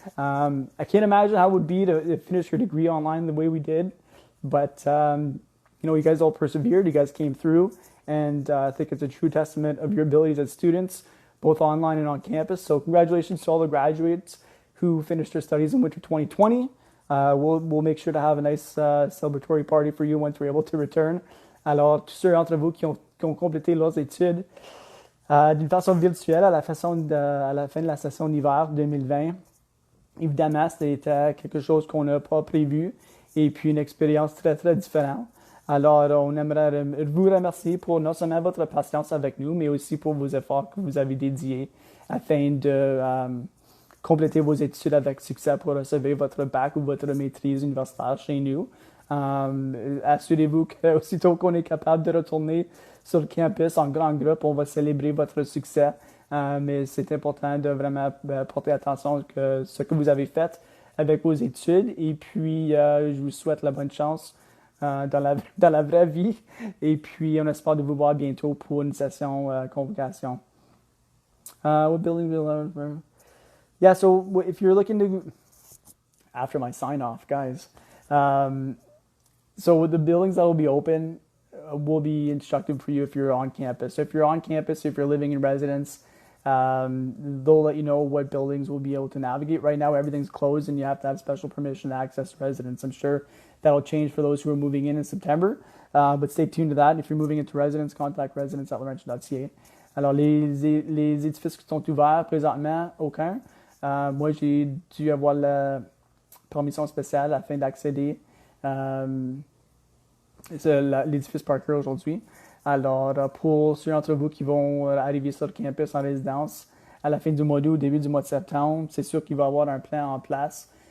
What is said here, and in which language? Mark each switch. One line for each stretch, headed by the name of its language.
English: I can't imagine how it would be to finish your degree online the way we did, but you guys all persevered, you guys came through, and I think it's a true testament of your abilities as students, both online and on campus. So congratulations to all the graduates who finished their studies in winter 2020. We'll make sure to have a nice celebratory party for you once we're able to return.
French: Alors, tous ceux d'entre vous qui ont complété leurs études d'une façon virtuelle à la fin de la session d'hiver 2020, évidemment, c'était quelque chose qu'on n'a pas prévu et puis une expérience très, très différente. Alors, on aimerait vous remercier pour non seulement votre patience avec nous, mais aussi pour vos efforts que vous avez dédiés afin de compléter vos études avec succès pour recevoir votre bac ou votre maîtrise universitaire chez nous. Assurez-vous qu'aussitôt qu'on est capable de retourner sur le campus en grand groupe, on va célébrer votre succès. Mais c'est important de vraiment porter attention à ce que vous avez fait avec vos études. Et puis, je vous souhaite la bonne chance dans la vraie vie. Et puis, on espère de vous voir bientôt pour une session convocation.
English: What building will I learn? Yeah, so if you're looking to, after my sign off, guys, so the buildings that will be open will be instructive for you if you're on campus. So if you're on campus, if you're living in residence, they'll let you know what buildings will be able to navigate. Right now, everything's closed and you have to have special permission to access residence. I'm sure that'll change for those who are moving in September, but stay tuned to that. If you're moving into residence, contact residence@laurentian.ca.
French: Alors, les édifices qui sont ouverts présentement, aucun. Moi, j'ai dû avoir la permission spéciale afin d'accéder l'édifice Parker aujourd'hui. Alors, pour ceux d'entre vous qui vont arriver sur le campus en résidence à la fin du mois d'août, au début du mois de septembre, c'est sûr qu'il va y avoir un plan en place.